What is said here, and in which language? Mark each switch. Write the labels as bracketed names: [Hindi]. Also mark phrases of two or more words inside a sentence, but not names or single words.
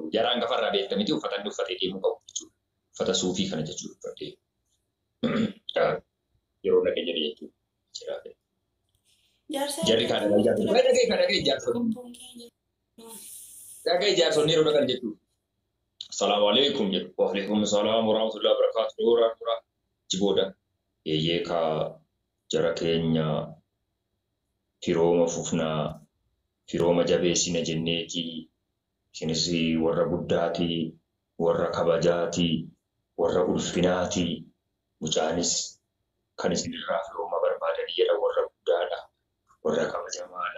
[Oromo] Jaraan gafarraa beekta miti uffata inni uffatee deemuu qabu jechuudha. Uffata suufii kana jechuudha uffatee. Yeroo dhaqee jedhee jechuudha. Jarri kana jaallatu. Dhagahi jaarsonni. Dhagahi jaarsonni yeroo dhaqan jechuudha. [Arabic] سلام عليكم [Oromo] jedhu. [Arabic] وعليكم السلام ورحمة الله وبركاته. [Oromo] Nuura. Jibooda. Eeyyee kaa jara keenya firooma fufnaa, firooma jabeessina jenneetii, isinis warra guddaatii, warra kabajaatii, warra ulfinaatii, mucaanis kan isinirraa firooma barbaadanii jedha warra guddaadha, warra kabajamaadha.